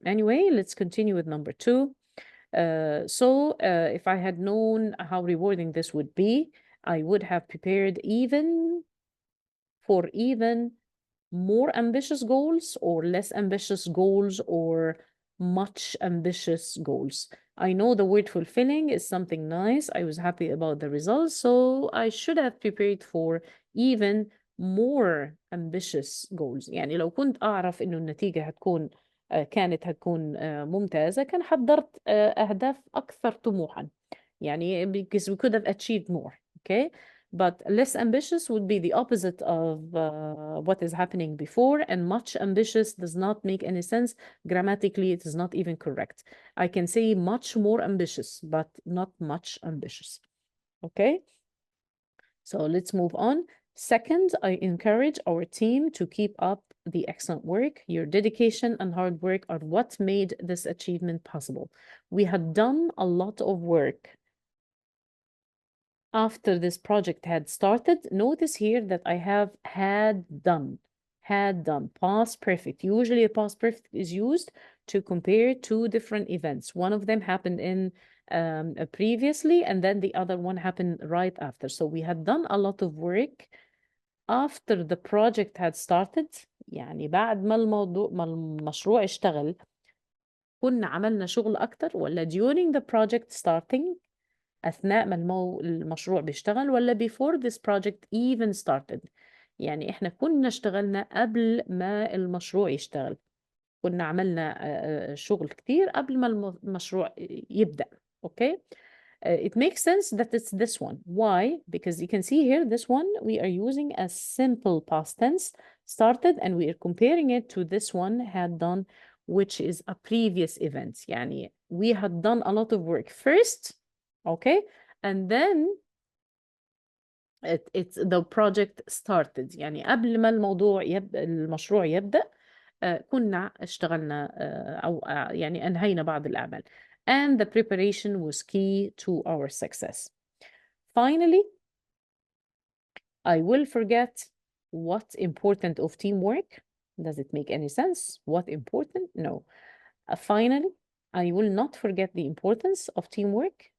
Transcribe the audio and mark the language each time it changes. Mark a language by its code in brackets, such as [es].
[en] Anyway, let's continue with number 2. If I had known how rewarding this would be, I would have prepared even more ambitious goals, or less ambitious goals, or much ambitious goals. I know the word fulfilling is something nice. I was happy about the results, so I should have prepared for even more ambitious goals. [ar] يعني لو كنت أعرف إنه النتيجة كانت هتكون ممتازة، كان حضرت أهداف أكثر طموحا. يعني [en] because we could have achieved more. Okay, but less ambitious would be the opposite of what is happening before, and much ambitious does not make any sense. Grammatically, it is not even correct. I can say much more ambitious, but not much ambitious. Okay, so let's move on. Second, I encourage our team to keep up the excellent work. Your dedication and hard work are what made this achievement possible. We had done a lot of work after this project had started. Notice here that I have had done, past perfect. Usually a past perfect is used to compare two different events. One of them happened in previously, and then the other one happened right after. So we had done a lot of work after the project had started. [ar] يعني بعد ما المشروع اشتغل كنا عملنا شغل أكتر، ولا [en] during the project starting [ar] أثناء ما المشروع بيشتغل، ولا [en] before this project even started. [ar] يعني إحنا كنا اشتغلنا قبل ما المشروع يشتغل، كنا عملنا شغل كتير قبل ما المشروع يبدأ. [en] Okay, it makes sense that it's this one. Why? Because you can see here, this one we are using a simple past tense, started, and we are comparing it to this one, had done, which is a previous event. [ar] يعني [en] we had done a lot of work first. Okay, and then it's the project started. [ar] يعني قبل ما المشروع يبدأ كنا اشتغلنا أو يعني أنهينا بعض الأعمال. [en] And the preparation was key to our success. Finally, I will forget what important of teamwork. Does it make any sense? What important? No. Finally, I will not forget the importance of teamwork.